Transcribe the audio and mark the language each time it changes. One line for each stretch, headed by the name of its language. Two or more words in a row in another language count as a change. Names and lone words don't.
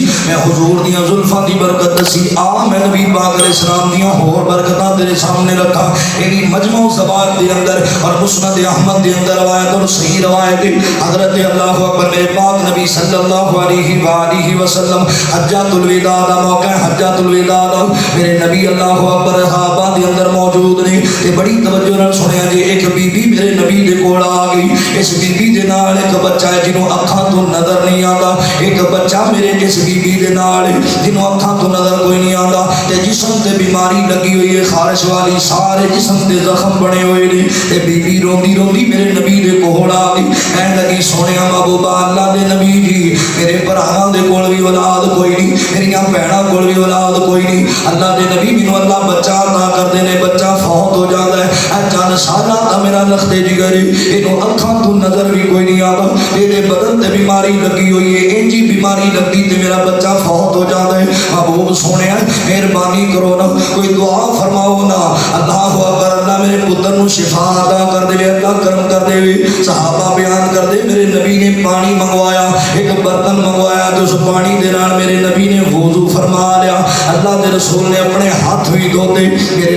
Punjabi: میں حضور دیاں زلفاں دی برکت دسی میں نبی پاک
Arabic: علیہ السلام
Punjabi: دیاں ہور برکتاں تیرے سامنے رکھا ایدی مجموع زبان دے اندر اور مسند احمد دے اندر روایت اور صحیح روایت حضرت
Arabic: اللہ اکبر
Punjabi: میرے پاک نبی
Arabic: صلی اللہ علیہ وآلہ وسلم
Punjabi: حجۃ الوداع دا موقع حجۃ الوداع دا میرے نبی
Arabic: اللہ اکبر
Punjabi: صحابہ دے اندر موجود نے تے بڑی توجہ نال سنیا جی ایک بی بی میرے نبی دے کول آ گئی اس بی بی دے نال ایک بچہ ہے جنوں اکھاں تو نظر نہیں آندا ایک بچہ میرے اس بی بی دے نال جنوں اکھاں تو نظر کوئی نہیں آندا تے جسم تے بیماری لگی ہوئی ہے خارش والی سارے جسم تے زخم بنے ہوئے نے تے بی بی روندی روندی میرے نبی دے کول آ گئی کہن لگی سونیا محبوبہ اللہ دے نبی جی میرے بھراواں دے کول بھی اولاد کوئی نہیں میریاں بہناں کول بھی اولاد کوئی نہیں اللہ دے نبی مینوں اللہ بچہ عطا کردے نے بچہ فوت ہو جاندا ہے چند سالاں دا میرا لخت جگر اینوں اکھاں تو نظر بھی کوئی نہیں آندا اے بدن تے بیماری لگی ہوئی ہے انجی بیماری لگی تے میرا بچہ فوت ہو جاندا ہے محبوب سونیا مہربانی کرو نا کوئی دعا فرماؤ نا
Arabic: اللہ اکبر
Punjabi: اللہ میرے پتر نو شفا عطا کر دے اللہ کرم کر دے صحابہ بیان کر دے میرے نبی نے پانی منگوایا ایک برتن منگوایا تو اس پانی دے نال میرے نبی نے وضو فرما لیا اللہ دے رسول نے اپنے ہاتھ بھی دھوتے میرے